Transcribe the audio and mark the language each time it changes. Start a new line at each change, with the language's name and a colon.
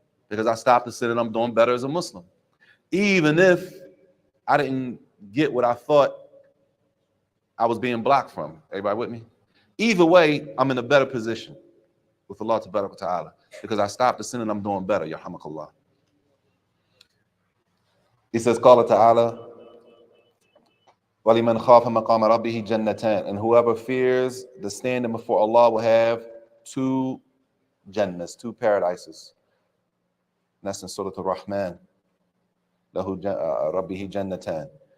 English: Because I stopped to sin and I'm doing better as a Muslim. Even if I didn't get what I thought I was being blocked from. Everybody with me? Either way, I'm in a better position with Allah Ta'ala because I stopped the sin and I'm doing better.
Arabic: Yarhamakallah.
English: He says,
Arabic: Qala Ta'ala, وَلِمَنْ خَافَ مَقَامَ رَبِّهِ جَنَّتَانِ.
English: And whoever fears the standing before Allah will have two Jannahs, two paradises. And that's in Surah Al-Rahman.
Arabic: لَهُ رَبِّهِ جَنَّتَانِ.